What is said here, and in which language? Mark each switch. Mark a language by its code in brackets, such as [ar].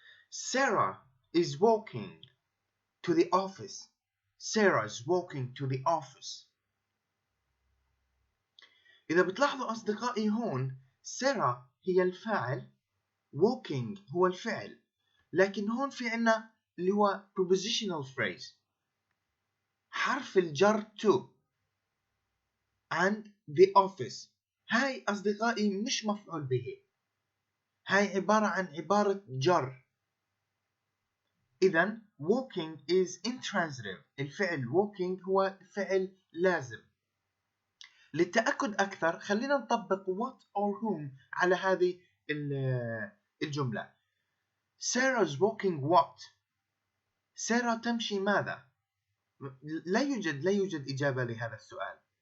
[en] Sarah is walking to the office. Sarah is walking to the office. [ar] إذا بتلاحظوا أصدقائي هون Sarah هي الفاعل، walking هو الفعل، لكن هون في عنا اللي هو [en] prepositional phrase [ar] حرف الجر [en] to and the office. [ar] هاي أصدقائي مش مفعول به، هاي عبارة عن عبارة جر. [en] إذن walking is intransitive. [ar] الفعل walking هو فعل لازم. للتأكد أكثر خلينا نطبق [en] what or whom [ar] على هذه الجملة. [en] Sarah's walking what؟ [ar] سارة تمشي ماذا؟ لا يوجد إجابة لهذا السؤال.